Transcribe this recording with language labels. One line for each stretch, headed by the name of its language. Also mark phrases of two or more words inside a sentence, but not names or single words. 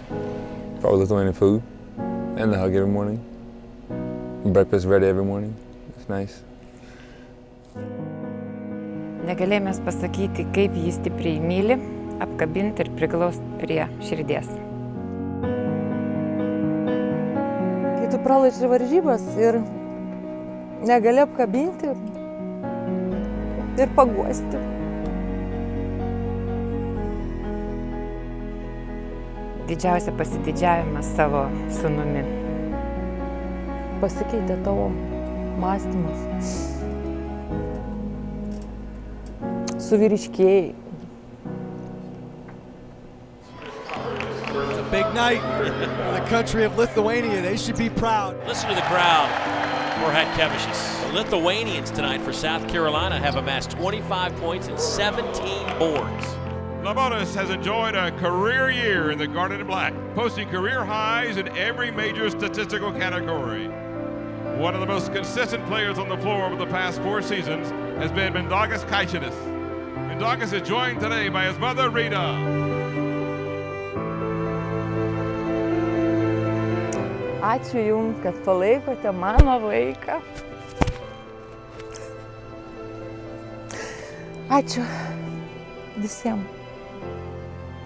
English: Probably Lithuanian food and the hug every morning. Breakfast ready every morning. It's nice.
Lithuanian: Negalėjome pasakyti, kaip jį stipriai myli, apkabinti ir priglausti prie širdies. Kai tu pralaiži varžybas ir negali apkabinti ir paguosti. Didžiausia pasididžiavimas savo sūnumi. Pasikeitė tavo mąstymas. Suvyriškėjai.
English: It's a big night for the country of Lithuania. They should be proud. Listen to the crowd for Hetkevičius. The Lithuanians tonight for South Carolina have amassed 25 points and 17 boards. Labonis has enjoyed a career year in the Garnet and Black, posting career highs in every major statistical category. One of the most consistent players on the floor over the past 4 seasons has been Mindaugas Kaičinas. Mindaugas is joined today by his mother, Rita.
Lithuanian: Ačiū Jums, kad palaikote mano vaiką. Ačiū visiems. Besąlygiškai.